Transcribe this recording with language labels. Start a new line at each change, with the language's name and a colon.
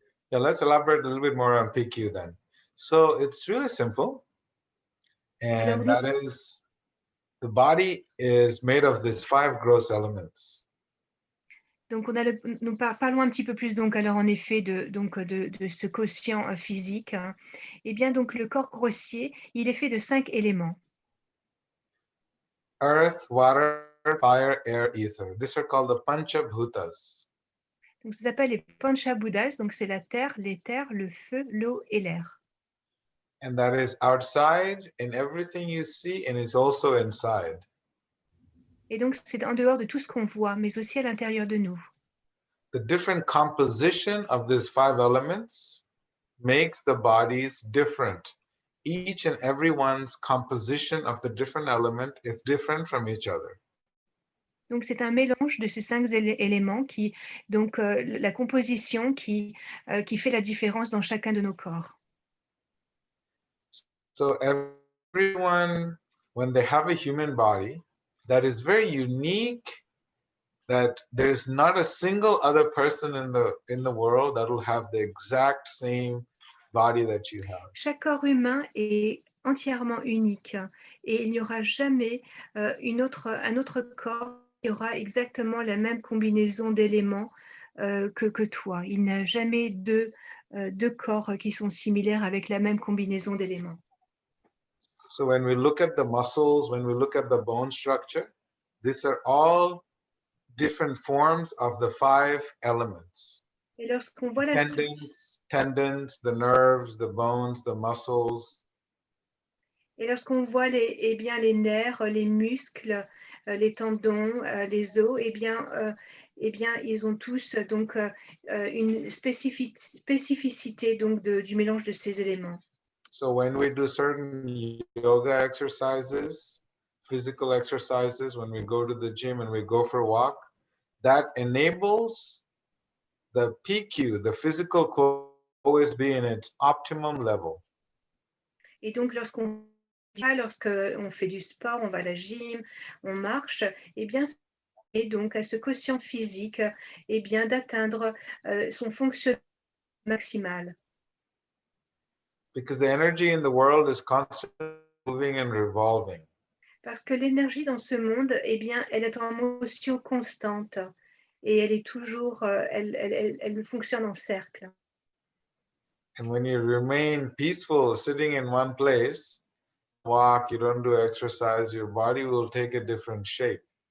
English: Yeah, let's elaborate a little bit more on PQ then. So it's really simple, and that is the body is made of these 5 gross elements.
French: Donc, nous parlons un petit peu plus, donc, alors, en effet, de ce quotient physique. Eh bien, donc, le corps grossier, il est fait de 5 éléments.
English: Earth, water, fire, air, ether. These are called the Panchabhutas.
French: Donc, ça s'appelle les Panchabhutas, donc c'est la terre, l'éther, le feu, l'eau et l'air.
English: And that is outside in everything you see, and is also inside.
French: Et donc, c'est en dehors de tout ce qu'on voit, mais aussi à l'intérieur de nous.
English: The different composition of these 5 elements makes the bodies different. Each and everyone's composition of the different element is different from each other.
French: Donc, c'est un mélange de ces 5 éléments qui, donc, la composition qui fait la différence dans chacun de nos corps.
English: So everyone, when they have a human body that is very unique, that there is not a single other person in the world that will have the exact same body that you have.
French: Chaque corps humain est entièrement unique et il n'y aura jamais un autre corps qui aura exactement la même combinaison d'éléments que toi. Il n'y a jamais deux corps qui sont similaires avec la même combinaison d'éléments.
English: So when we look at the muscles, when we look at the bone structure, these are all different forms of the 5 elements.
French: Et lorsqu'on voit
English: tendons, the nerves, the bones, the muscles.
French: Et lorsqu'on voit les nerfs, les muscles, les tendons, les os, eh bien, ils ont tous donc une spécificité donc du mélange de ces éléments.
English: So when we do certain yoga exercises, physical exercises, when we go to the gym and we go for a walk, that enables the PQ, the physical core, always be in its optimum level.
French: Et donc, lorsqu'on fait du sport, on va à la gym, on marche, eh bien, et donc à ce quotient physique, eh bien, d'atteindre son fonctionnement maximal.
English: Because the energy in the world is constantly moving and revolving.
French: Parce que l'énergie dans ce monde, eh bien, elle est en motion constante et elle est toujours, elle fonctionne en cercle.
English: And when you remain peaceful, sitting in one place, walk, you don't do exercise, your body will take a different shape.